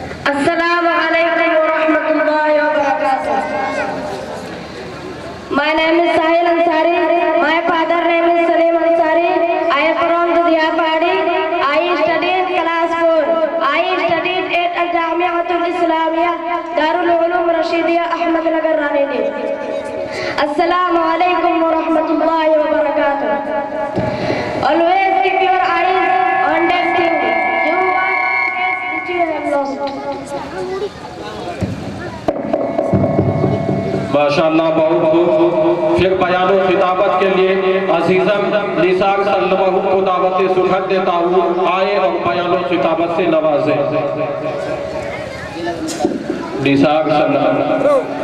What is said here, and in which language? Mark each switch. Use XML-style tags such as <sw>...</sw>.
<ar>السلام علیکم ورحمۃ اللہ وبرکاتہ۔</ar> <en>My name is Sahil Ansari. My father name is Salim Ansari. I am from Dudhiyapadi. I studied class 4. I studied at Al-Jami'atul Islamiyah Darul Ulum Rashidiyah Ahmed Nagar Ranini.</en> <ar>Assalamu alaikum warahmatullahi wabarakatuh.</ar> <en>Always keep your eyes on that thing you want which you have lost.</en> <ur>ماشاءاللہ، بہت خوب۔ پھر بیان و خطابت کے لیے عزیزم نثار سلمہ کو دعوت سخن دیتا ہوں، آئے اور بیان و خطابت سے نوازیں۔ نثار سلمہ۔</ur>